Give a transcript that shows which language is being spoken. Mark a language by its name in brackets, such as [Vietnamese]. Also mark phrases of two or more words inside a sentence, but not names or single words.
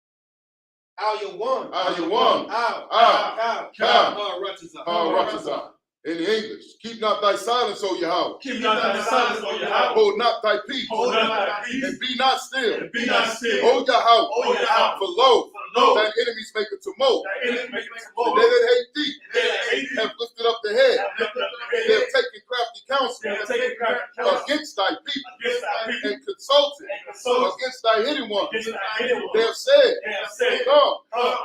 [English] Labadka. Al Yawan. Al Yawan. Al Ratazah. In the English, keep not thy silence, O Yahweh. Keep not thy silence, O Yahweh. Hold not thy peace. Hold not thy peace. And be not still. And be not still. O Yahweh. O Yahweh. For lo, lo, thine enemies make a tumult. Thy enemies make a And tumult. they that hate thee They that hate thee have lifted up the head. have lifted up their They head. have taken crafty counsel They have taken crafty counsel against thy people against thy people. and consulted And consulted against thy hidden ones. against thy hidden ones. They have said, They have said, come come,